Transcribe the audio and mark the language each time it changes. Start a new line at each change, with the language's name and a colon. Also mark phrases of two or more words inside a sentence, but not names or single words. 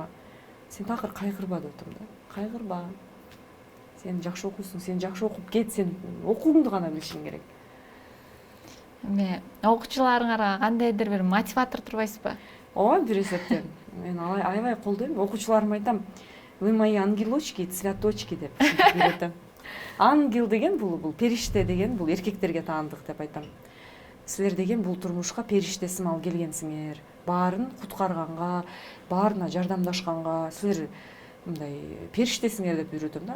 Kyrgyz: Сен такыр кайгырба деп атам да. Кайгырба. Сен жакшы окуйсуң, сен жакшы окуп кет, сен окууңду гана билишиң керек. Эми окуучуларыңарга кандайдыр бир мотиватор турбайсызбы? Ооба, бир эсептен. Мен аябай колдойм. Окуучуларыма айтам:
Russian: "Вы мои ангелочки, цветочки"
Kyrgyz: деп үйрөтөм. Ангел деген бул периште деген, бул эркектерге таандык деп айтам. Силер деген бул турмушка периште сымал келгенсиңер. Баарын куткарганга, баарына жардамдашканга силер мындай периштесиңер деп үйрөтөм да.